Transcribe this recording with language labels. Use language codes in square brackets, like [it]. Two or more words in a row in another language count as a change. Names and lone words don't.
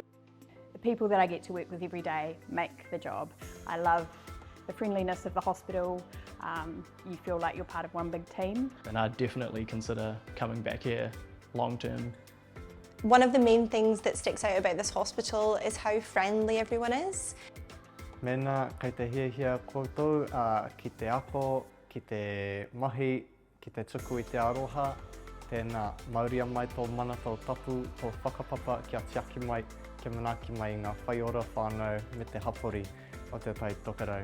[en] The people that I get to work with every day make the job. I love the friendliness of the hospital. You feel like you're part of one big team. And I'd definitely consider coming back here long term. One of the main things that sticks out about this hospital is how friendly everyone is. [mi] Mena, kei te hiahia koutou, ki te ako, ki te mahi, ki te tuku I te aroha, tēnā mauria mai tō mana tō tapu, tō whakapapa kia tiaki mai, kia manaki mai ngā whaiora whānau me te hapori o te tai tokerau.